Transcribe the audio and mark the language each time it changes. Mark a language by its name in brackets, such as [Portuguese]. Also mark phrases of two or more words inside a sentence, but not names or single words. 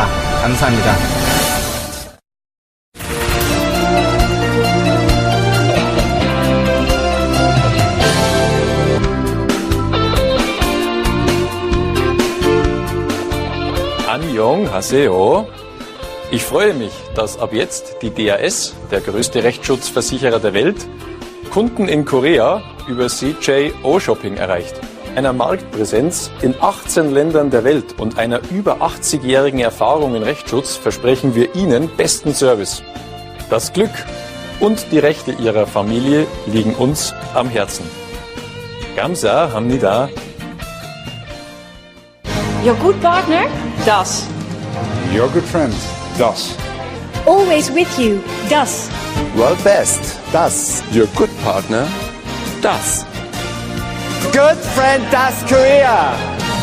[Korean] 감사합니다. Annyeonghaseyo. [German] Ich freue mich, dass ab jetzt die DAS, der größte Rechtsschutzversicherer der Welt, Kunden in Korea über CJ O-Shopping erreicht. Einer Marktpräsenz in 18 Ländern der Welt und einer über 80-jährigen Erfahrung in Rechtsschutz versprechen wir Ihnen besten Service. Das Glück und die Rechte Ihrer Familie liegen uns am Herzen. [Korean] Kamsahamnida. [English] Your good partner? Das. Your good friend? Das. Always with you? Das. World best? Das. Your good partner? Das. Good friend, Das Korea.